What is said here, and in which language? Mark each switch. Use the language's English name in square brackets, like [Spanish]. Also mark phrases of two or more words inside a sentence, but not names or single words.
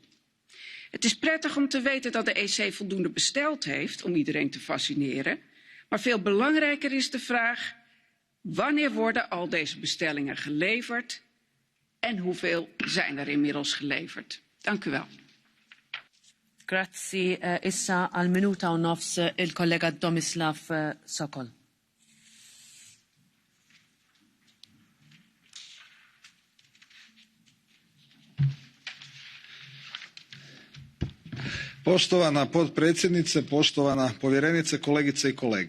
[Dutch] Het is prettig om te weten dat de EC voldoende besteld heeft om iedereen te vaccineren. Maar veel belangrijker is de vraag: wanneer worden al deze bestellingen geleverd en hoeveel zijn er inmiddels geleverd? Dank u wel. [Maltese] Grazie. Issa al minuta u nofs il collega Tomislav Sokol. [Croatian] Poštovana potpredsjednice, poštovana povjerenice, kolegice i kolege.